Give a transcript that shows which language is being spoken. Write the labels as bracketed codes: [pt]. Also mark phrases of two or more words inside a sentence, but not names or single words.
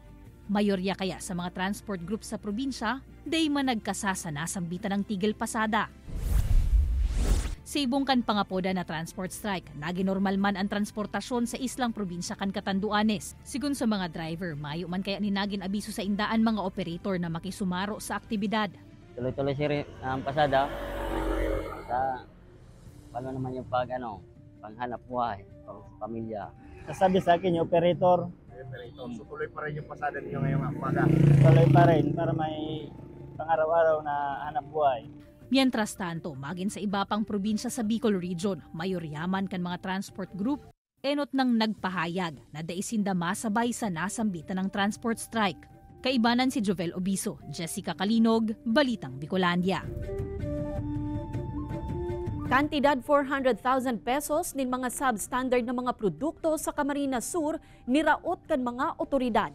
[bik] Mayorya kaya sa mga transport group sa probinsya, day man nagkasasa na sambitan ng tigil pasada. Sa ibong kan pangapoda na transport strike, naginormal man ang transportasyon sa islang probinsya kan Catanduanes. Sigun sa mga driver, mayo man kaya ninagin abiso sa indaan mga operator na makisumaro sa aktibidad. [tl] Tuloy-tuloy siya ang pasada sa paano naman yung panghanap buhay, pang pamilya. Sasabi sa akin yung operator. So tuloy pa rin yung pasada ninyo ngayong umaga? Tuloy pa rin para may pang-araw-araw na hanap buhay. [bik] Mientras tanto, magin sa iba pang probinsya sa Bicol Region, mayoryaman kan mga transport group, enot nang nagpahayag na daisinda masabay sa nasambitan ng transport strike. Kaibanan si Jovel Obiso, Jessica Kalinog, Balitang Bicolandia. Kantidad 400,000 pesos nin mga substandard na mga produkto sa Camarines Sur niraot kan mga otoridad.